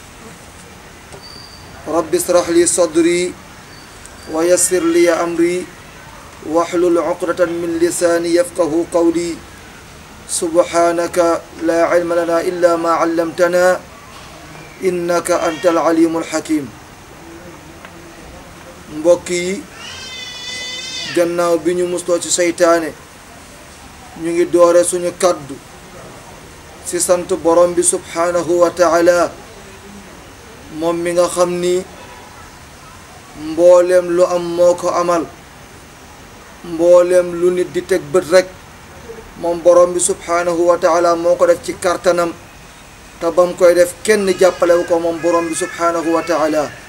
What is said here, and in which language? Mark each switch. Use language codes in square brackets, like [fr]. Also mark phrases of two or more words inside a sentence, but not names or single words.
[ar] رب اشرح لي صدري ويسر لي أمري واحلل عقدة من لساني يفقه قولي. سبحانك لا علم لنا إلا ما علمتنا إنك أنت العليم الحكيم. [wo] mbokk yi gannaaw bi ñu musloo ci seytaane, ñu ngi doore suñu kaddu ci sant borom bi [ar] سبحانه وتعالى, [wo] moom mi nga xam ni mbooleem lu am moo ko amal, mbooleem lu nit di teg bët rek moom borom bi [ar] سبحانه وتعالى [wo] moo ko def ci kartanam, te bam koy def kenn jàppalewu ko moom borom bi [ar] سبحانه وتعالى.